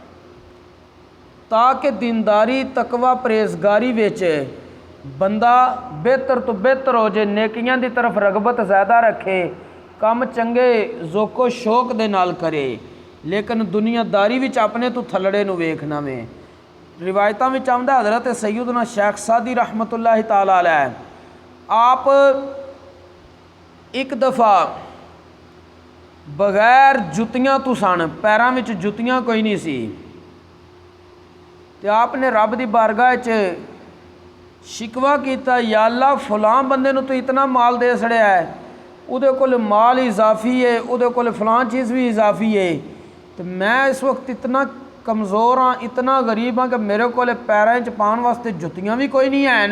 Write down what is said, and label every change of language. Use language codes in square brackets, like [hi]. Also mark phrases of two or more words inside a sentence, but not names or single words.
[pa] تاکہ دینداری تقویٰ پرہیزگاری وچ بندہ بہتر تو بہتر ہو جائے، نیکیاں کی طرف رغبت زیادہ رکھے، کام چنگے جوکو شوق دے نال کرے، لیکن دنیاداری وچ اپنے تو تھلڑے نوں ویکھنا وے. روایتوں میں آؤندا حضرت سیدنا شیخ سعدی [ar] رحمة الله تعالى عليه [pa] آپ ایک دفعہ بغیر جتیاں تو سن، پیروں میں جتیاں کوئی نہیں سی, تو آپنے رب کی بارگاہ چ شکوہ کیا، یا اللہ فلاں بندے نوں تو اتنا مال دے چھڈیا ہے، اہدے کول مال اضافی ہے، اہدے کول فلاں چیز بھی اضافی ہے، تو میں اس وقت اتنا کمزور ہاں، اتنا غریب ہاں کہ میرے کو پیروں چ پاؤن واسطے جتیاں بھی کوئی نہیں ہیں.